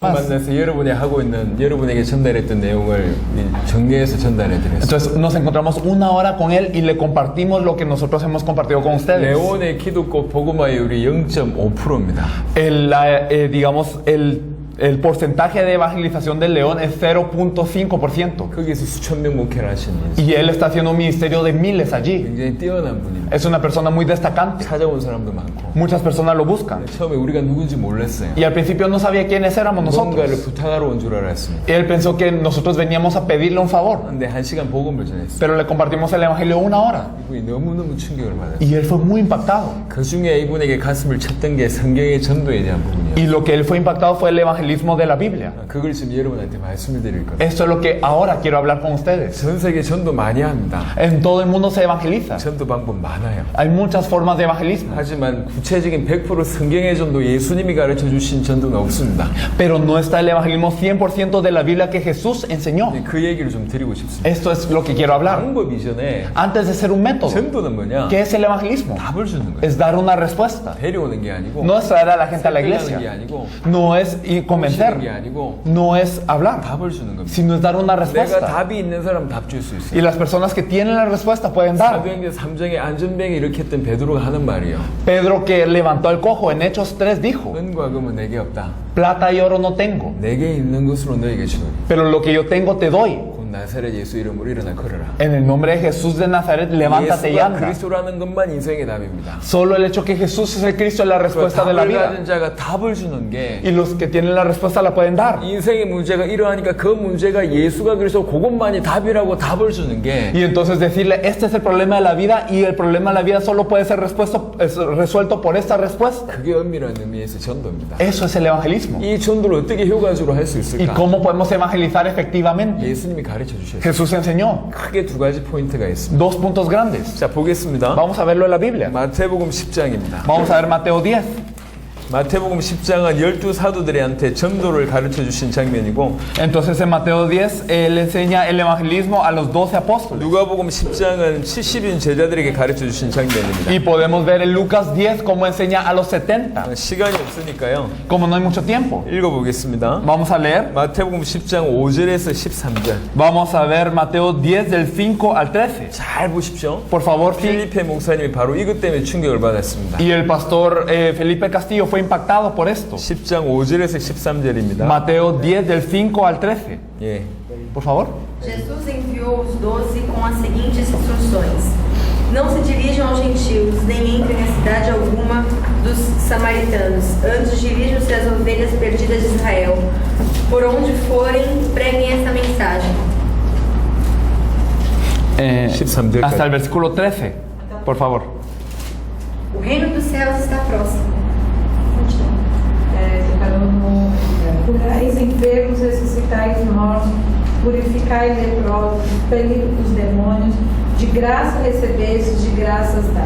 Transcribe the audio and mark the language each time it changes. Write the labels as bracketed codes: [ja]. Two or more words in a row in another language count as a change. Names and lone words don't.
[ko] 만나서 여러분에게 전달했던 내용을 정리해서 전달해드렸습니다. [es] Entonces nos encontramos una hora con él y le compartimos lo que nosotros hemos compartido con ustedes. [ko] 레온의 기독교 복음화율이 0.5%입니다. [es] El porcentaje de evangelización del León es 0.5%. [ko] 거기서 수천 명 목회를 하시는 [es] Y él está haciendo un ministerio de miles allí. [ko] 굉장히 뛰어난 분입니다. [es] Es una persona muy destacante. [ko] 찾아온 사람도 많고. [es] Muchas personas lo buscan. [ko] 처음에 우리가 누군지 몰랐어요. [es] Y al principio no sabía quiénes éramos [ko] 뭔가를 [es] nosotros. [ko] 부탁하러 온 줄 알았습니다. [es] Y él pensó que nosotros veníamos a pedirle un favor. [ko] 근데 1시간 복음을 전했어요. [es] Pero le compartimos el evangelio una hora. [ko] 이분이 너무너무 충격을 받았어요. [es] Y él fue muy impactado. [ko] 그 중에 이분에게 가슴을 쳤던 게 성경의 전도에 대한 부분이에요. [es] Y lo que él fue impactado fue el evangelismo de la Biblia. [ko] 그걸 지금 여러분한테 말씀을 드릴 겁니다. [es] Esto es lo que ahora quiero hablar con ustedes. [ko] 전 세계 전도 많이 합니다. [es] En todo el mundo se evangeliza. [ko] 전도 방법 많아요. [es] Hay muchas formas de evangelismo. [ko] 하지만 구체적인 100% 성경의 전도, 예수님이 가르쳐 주신 전도는 없습니다. [es] Pero no está el evangelismo 100% de la Biblia que Jesús enseñó. [ko] 그 얘기를 좀 드리고 싶습니다. [es] Esto es lo que quiero hablar. [ko] 방법 이전에 [es] Antes de ser un método, [ko] 전도는 뭐냐? [es] ¿qué es el evangelismo? [ko] 답을 주는 거예요. [es] Es dar una respuesta. [ko] 데려오는 게 아니고, [es] No es traer a la gente a la [ko] 설득하는 게 [es] iglesia. [ko] 아니고, [es] No es [ko] 꼬시는 게 [es] convencer. [ko] 아니고, [es] No es hablar. [ko] 답을 주는 겁니다. [es] Sino es dar una [ko] 내가 [es] respuesta. [ko] 답이 있는 사람 답 줄 수 있어요. [es] Y las personas que tienen la respuesta pueden dar. [ko] 사도행전 3장에 안전병에 일으켰던 베드로가 하는 말이에요. [es] Pedro, que levantó el cojo en Hechos 3, dijo: [ko] 은과 금은 내게 없다. [es] plata y oro no tengo, [ko] 내게 있는 것으로 너에게 주노니. [es] pero lo que yo tengo te doy. [ko] 곧 나사렛 예수 이름으로 일어나 걸어라. [es] En el nombre de Jesús de Nazaret, levántate y [ko] 예수가 [es] anda. [ko] 그리스도라는 것만 인생의 답입니다. [es] Solo el hecho que Jesús es el Cristo es la respuesta de la [ko] 답을 [es] vida. [ko] 가진 자가 답을 주는 게 [es] Y los que tienen la respuesta la pueden dar. [ko] 인생의 문제가 이러하니까 그 문제가 예수가 그리스도 그것만이 답이라고 답을 주는 게 [es] Y entonces decirle, este es el problema de la vida y el problema de la vida solo puede ser resuelto por esta respuesta. [ko] 그게 엄밀한 의미에서 전도입니다. [es] Eso es el evangelismo. [ko] 이 전도를 어떻게 효과적으로 할 수 [es] ¿Y [ko] 있을까? [es] cómo podemos evangelizar efectivamente? [ko] 예수님이 가르쳐 주셨어요. [es] Jesús enseñó [ko] 크게 두 가지 포인트가 있습니다. [es] dos puntos grandes. [ko] 자, 보겠습니다. [es] Vamos a verlo en la Biblia. [ko] 마태복음 10장입니다. [es] Vamos a ver Mateo 10. [ko] 마태복음 10장은 12사도들한테 전도를 가르쳐 주신 장면이고, [es] Entonces en Mateo 10 él enseña el evangelismo a los 12 apóstoles. [ko] 누가복음 10장은 70인 제자들에게 가르쳐 주신 장면입니다. [es] Y podemos ver en Lucas 10 cómo enseña a los 70. [ko] 시간이 없으니까요. [es] Como no hay mucho tiempo, [ko] 읽어보겠습니다. [es] vamos a leer. [ko] 마태복음 10장 5절에서 13절. [es] Vamos a ver Mateo 10 del 5 al 13. [ko] 잘 보십시오. [es] Por favor, sí. [ko] 필리페 목사님이 바로 이것 때문에 충격을 받았습니다. [es] Y el pastor Felipe Castillo fue impactado por esto. [ko] 10장 5절에서 13절입니다. [es] Mateo 10 del 5 al 13. [ko] 예. [es] Por favor. [pt] Jesus enviou os 12 com as seguintes instruções: não se dirijam aos gentios, nem entrem em cidade alguma dos samaritanos. Antes dirijam-se às ovelhas perdidas de Israel. Por onde forem, preguem essa mensagem. 13 [es] hasta el versículo 13. Por favor. [pt] O reino dos céus está próximo. Curais enfermos, ressuscitais mortos, purificai leprosos, expeliu os demônios, de graça recebestes, de graças dai.